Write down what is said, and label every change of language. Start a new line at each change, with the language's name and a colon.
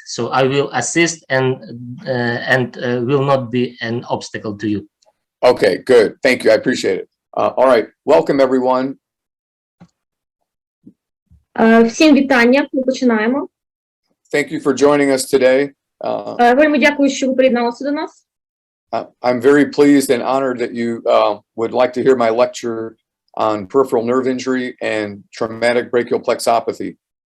English: So I will assist and will not be an obstacle to you. Okay, good. Thank you. I appreciate it. All right. Welcome, everyone.
Ukrainian: Всім вітання. Ми починаємо.
English: Thank you for joining us today.
Ukrainian: Вельми дякую, що ви приєдналися до нас.
English: I'm very pleased and honored that you would like to hear my lecture on peripheral nerve injury and traumatic brachial plexopathy.